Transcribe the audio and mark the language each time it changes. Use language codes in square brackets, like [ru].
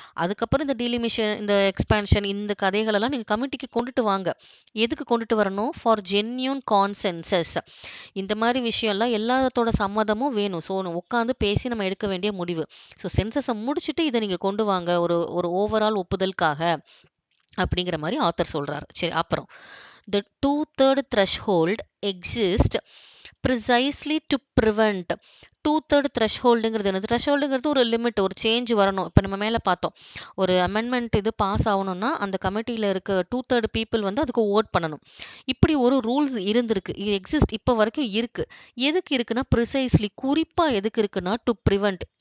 [ta] அதுக்கப்புறம் இந்த டீலிமிஷன், இந்த எக்ஸ்பான்ஷன், இந்த கதைகளெல்லாம் நீங்க கமிட்டிக்கு கொண்டுட்டு வாங்க. எதுக்கு கொண்டுட்டு வரணும்? [en] For genuine consensus. [ta] இந்த மாரி விஷயம்லாம் எல்லாத்தோட சம்மதமும் வேணும். ஸோ உட்காந்து பேசி நம்ம எடுக்க வேண்டிய முடிவு. ஸோ சென்சஸ முடிச்சுட்டு இத நீங்க கொண்டு வாங்க. ஒரு ஒரு ஓவரால் ஒப்புதலுக்காக அப்படிங்கிற மாரி ஆத்தர் சொல்றாரு. [en] சரி, அப்புறம் the 2/3 threshold exists precisely to prevent. [ta] 2/3 thresholdங்கிறது என்னது? thresholdங்கிறது ஒரு லிமிட், ஒரு சேஞ்ச் வரணும். இப்ப நம்ம மேல பார்த்தோம். ஒரு அமெண்ட்மென்ட் இது பாஸ் ஆவணும்னா, அந்த கமிட்டில இருக்க 2/3 பீப்பிள் வந்து அதுக்கு வோட் பண்ணணும். இப்படி ஒரு ரூல்ஸ் இருந்திருக்கு. இது எக்ஸிஸ்ட் இப்ப வரைக்கும் இருக்கு. எதுக்கு இருக்குன்னா, ப்ரிசைஸ்லி குறிப்பா எதுக்கு இருக்குன்னா, டு பிரிவென்ட்.